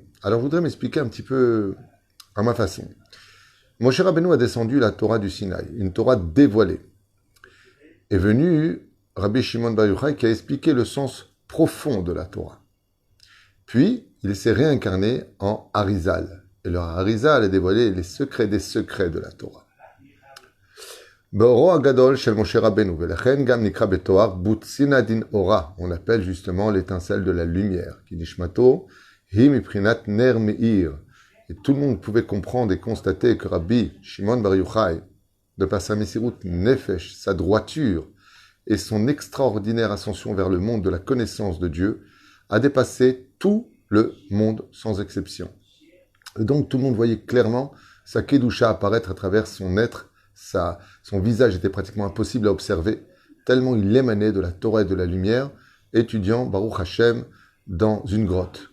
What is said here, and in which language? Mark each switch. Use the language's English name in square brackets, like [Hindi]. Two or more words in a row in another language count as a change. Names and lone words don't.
[French] Alors je voudrais m'expliquer un petit peu à ma façon. Moshe Rabbeinu a descendu la Torah du Sinaï, une Torah dévoilée. Est venu Rabbi Shimon Bar Yochai qui a expliqué le sens profond de la Torah. Puis, il s'est réincarné en Arizal. Et le Arizal a dévoilé les secrets des secrets de la Torah. [Hebrew] באורו הגדול של משה רבינו, ולכן גם נקרא בתואר בוצינא דנהורא. [French] On appelle justement l'étincelle de la lumière. [Hebrew] כי נשמתו היא מפרינת נר מאיר. [French] Et tout le monde pouvait comprendre et constater que Rabbi Shimon Bar Yochai, de par sa [Hebrew] מסירות נפש, [French] sa droiture et son extraordinaire ascension vers le monde de la connaissance de Dieu, a dépassé tout le monde sans exception. Et donc tout le monde voyait clairement sa Kedusha apparaître à travers son être, son visage était pratiquement impossible à observer, tellement il émanait de la Torah et de la lumière, étudiant [Hebrew] ברוך השם [French] dans une grotte.